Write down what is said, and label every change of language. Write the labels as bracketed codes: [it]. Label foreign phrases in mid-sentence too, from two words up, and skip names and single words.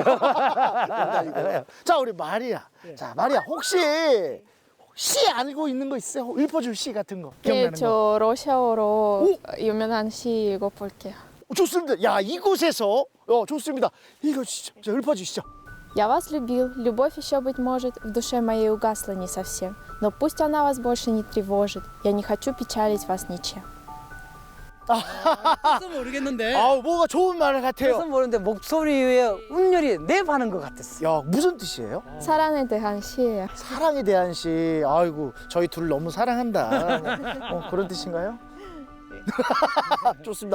[ko] 농담이고요. 자, 우리 마리아. 자, 마리아 혹시 시 알고 있는 거 있어요? 읊어줄 시 같은 거 네, 기억나는 거? 저 러시아어로 유명한 시 읽어볼게요. 좋습니다. 야, 이곳에서 좋습니다. 이거 진짜 자, 읊어주시죠. [ru] Я вас любил, любовь еще, быть может, в душе моей угасла не совсем, но пусть она вас больше не тревожит, я не хочу печалить вас ничем. [ko] 뜻은 모르겠는데. 뭐가 좋은 말 같아요. 뜻은 모르는데 목소리에 운율이 랩하는 것 같았어. 야, 무슨 뜻이에요? 사랑에 대한 시예요. 사랑에 대한 시. 아이고, 저희 둘 너무 사랑한다. 그런 뜻인가요? 좋습니다.